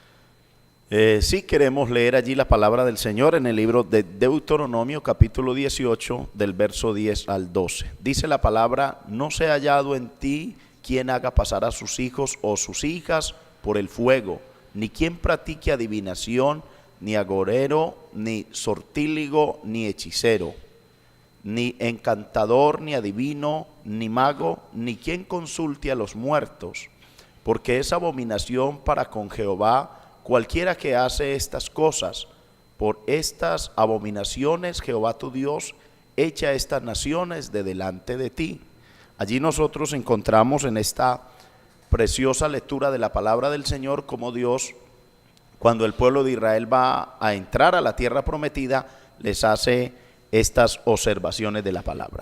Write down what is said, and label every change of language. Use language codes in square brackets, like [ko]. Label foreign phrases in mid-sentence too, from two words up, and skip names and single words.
[es] Sí, queremos leer allí la palabra del Señor en el libro de Deuteronomio capítulo 18 del verso 10 al 12. Dice la palabra: no se ha hallado en ti quien haga pasar a sus hijos o sus hijas por el fuego, ni quien practique adivinación, ni agorero, ni sortíligo, ni hechicero, ni encantador, ni adivino, ni mago, ni quien consulte a los muertos, porque es abominación para con Jehová cualquiera que hace estas cosas. Por estas abominaciones Jehová tu Dios echa estas naciones de delante de ti. Allí nosotros encontramos en esta preciosa lectura de la palabra del Señor cómo Dios, cuando el pueblo de Israel va a entrar a la tierra prometida, les hace estas observaciones de la palabra.